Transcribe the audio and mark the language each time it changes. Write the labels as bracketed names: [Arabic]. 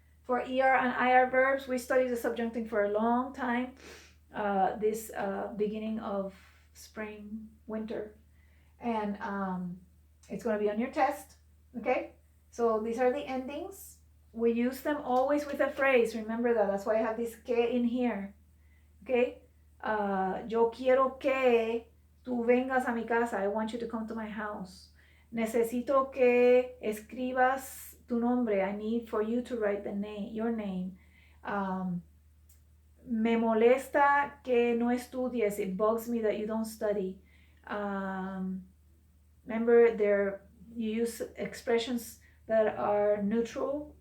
[English] For ER and IR verbs, we studied the subjunctive for a long time. This beginning of spring, winter, and it's going to be on your test. Okay, so these are the endings. We use them always with a phrase. Remember that. That's why I have this que in here. [Spanish] Okay, yo quiero que tú vengas a mi casa. [English] I want you to come to my house. [Spanish] Necesito que escribas tu nombre. [English] I need for you to write the name, your name. [Spanish] Me molesta que no estudies. [English] It bugs me that you don't study. Remember, you use expressions that are neutral.